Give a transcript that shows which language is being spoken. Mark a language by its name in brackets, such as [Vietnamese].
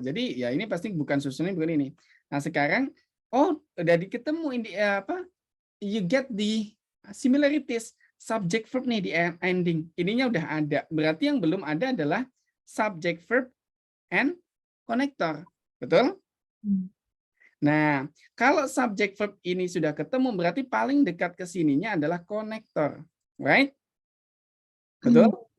[Indonesian] Jadi ya ini pasti bukan susunannya begini nih. Nah, sekarang, udah ketemu ini apa? [English] You get the similarities. [Indonesian] Subject verb nih di ending. Ininya udah ada. Berarti yang belum ada adalah subject verb and connector. Betul? Nah, kalau subject verb ini sudah ketemu, berarti paling dekat ke sininya adalah konektor. Right? Betul?